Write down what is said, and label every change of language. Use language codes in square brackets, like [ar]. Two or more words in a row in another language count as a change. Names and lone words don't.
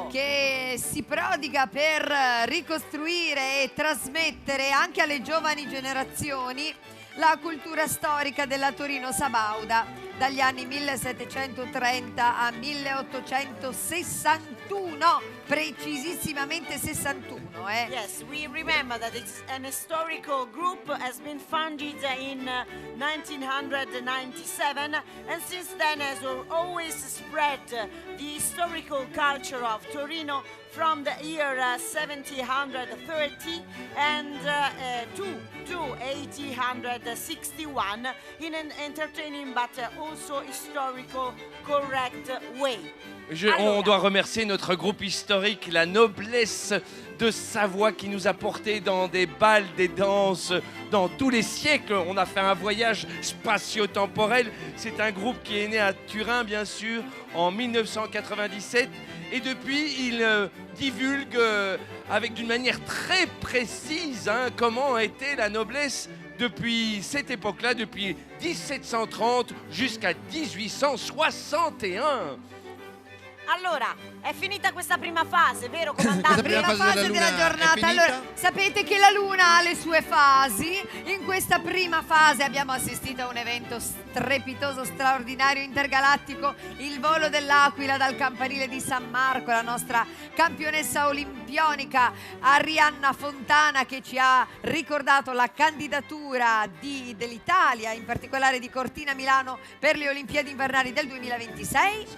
[it] Che si prodiga per ricostruire e trasmettere anche alle giovani generazioni la cultura storica della Torino Sabauda dagli anni 1730 a 1861, precisissimamente 61. [en] Yes, we remember that it's an historical group, has been founded in 1997, and since then has always spread the historical culture of Torino from the year 1730 and to 1861 in an entertaining but also historical correct way. [fr] On doit remercier notre groupe historique, la noblesse de Savoie qui nous a portés dans des bals, des danses, dans tous les siècles. On a fait un voyage spatio-temporel. C'est un groupe qui est né à Turin, bien sûr, en 1997. Et depuis, il divulgue avec d'une manière très précise comment était la noblesse depuis cette époque-là, depuis 1730 jusqu'à 1861. [it] Allora, è finita questa prima fase, vero comandante? Prima fase della giornata. Allora, sapete che la Luna ha le sue fasi. In questa prima fase abbiamo assistito a un evento strepitoso, straordinario, intergalattico, il volo dell'Aquila dal campanile di San Marco, la nostra campionessa olimpionica Arianna Fontana, che ci ha ricordato la candidatura dell'Italia, in particolare di Cortina Milano, per le Olimpiadi invernali del 2026.